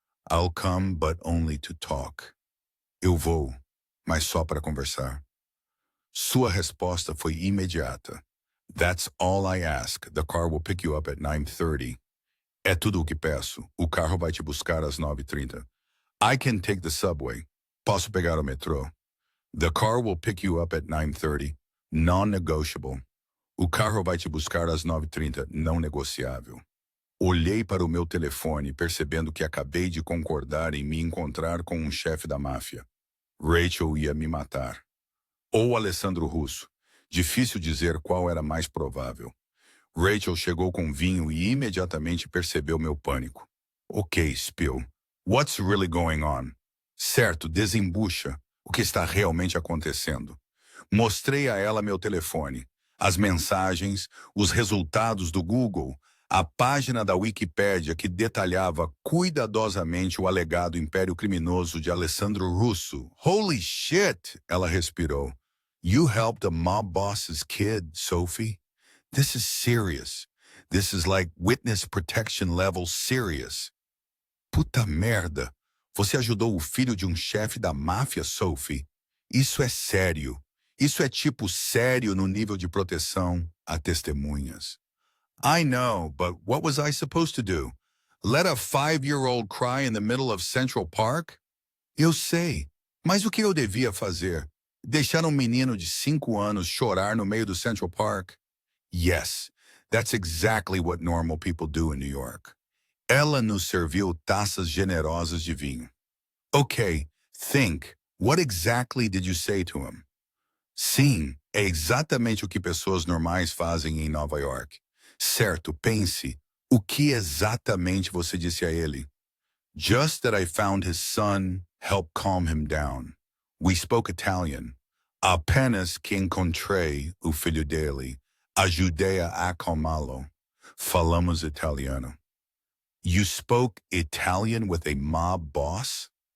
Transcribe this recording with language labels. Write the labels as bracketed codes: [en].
[en] I'll come, but only to talk. [pt] Eu vou, mas só para conversar. Sua resposta foi imediata. [en] That's all I ask. The car will pick you up at 9:30. [pt] É tudo o que peço. O carro vai te buscar às 9:30. [en] I can take the subway. [pt] Posso pegar o metrô. [en] The car will pick you up at 9:30. Non-negotiable. [pt] O carro vai te buscar às 9:30. Não negociável. Olhei para o meu telefone, percebendo que acabei de concordar em me encontrar com um chefe da máfia. Rachel ia me matar. Ou Alessandro Russo. Difícil dizer qual era mais provável. Rachel chegou com vinho e imediatamente percebeu meu pânico. [en] Ok, Spill. What's really going on? [pt] Certo, desembucha. O que está realmente acontecendo? Mostrei a ela meu telefone, as mensagens, os resultados do Google, a página da Wikipédia que detalhava cuidadosamente o alegado império criminoso de Alessandro Russo. [en] Holy shit! [pt] Ela respirou. [en] You helped a mob boss's kid, Sophie? This is serious. This is like witness protection level serious. [pt] Puta merda! Você ajudou o filho de um chefe da máfia, Sophie? Isso é sério. Isso é tipo sério no nível de proteção a testemunhas. [en] I know, but what was I supposed to do? Let a 5-year-old cry in the middle of Central Park? [pt] Eu sei, mas o que eu devia fazer? Deixar um menino de 5 anos chorar no meio do Central Park? [en] Yes, that's exactly what normal people do in New York. [pt] Ela nos serviu taças generosas de vinho. [en] Okay, think. What exactly did you say to him? [pt] Sim, é exatamente o que pessoas normais fazem em Nova York. Certo, pense. O que exatamente você disse a ele? [en] Just that I found his son, helped calm him down. We spoke Italian. [pt] Apenas que encontrei o filho dele. Ajudei a acalmá-lo. Falamos italiano. [en] You spoke Italian with a mob boss?